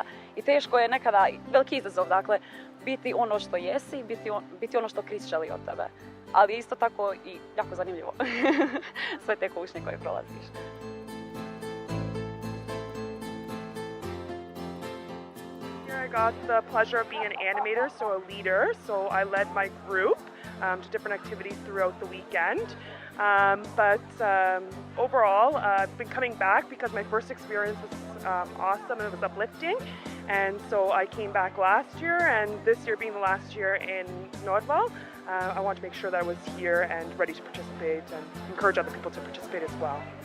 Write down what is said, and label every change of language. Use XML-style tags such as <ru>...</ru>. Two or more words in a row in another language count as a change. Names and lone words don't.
<hr>I teško je nekada, veliki izazov, dakle, biti ono što jesi, biti ono što Krist želi od tebe. Ali isto tako i jako zanimljivo. Sve te kušnje koje prolaziš.</hr> <en>I got the pleasure of being an animator, so a leader. So I led my group to different activities throughout the weekend. But overall, I've been coming back because my first experience was awesome and it was uplifting. And so I came back last year, and this year being the last year in Norval, I want to make sure that I was here and ready to participate and encourage other people to participate as well.</en>